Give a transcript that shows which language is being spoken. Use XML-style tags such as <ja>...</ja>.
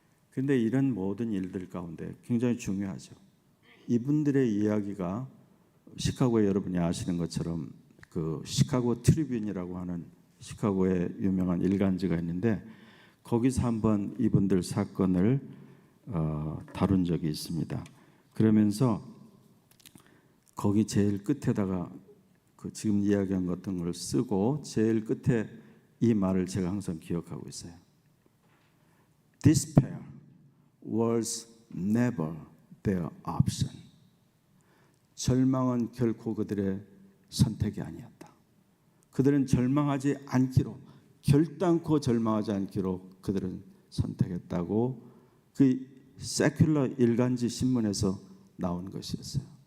<ko>그런데 이런 모든 일들 가운데 굉장히 중요하죠. 이분들의 이야기가 시카고에 여러분이 아시는 것처럼 그 시카고 트리뷴이라고 하는 시카고의 유명한 일간지가 있는데 거기서 한번 이분들 사건을 다룬 적이 있습니다. 그러면서 거기 제일 끝에다가 그 지금 이야기한 같은 걸 쓰고 제일 끝에 이 말을 제가 항상 기억하고 있어요.</ko> <en>Despair was never their option.</en> <ko>절망은 결코 그들의 선택이 아니었다. 그들은 절망하지 않기로 결단코 절망하지 않기로 그들은 선택했다고 그 세큘러 일간지 신문에서 나온 것이었어요.</ko>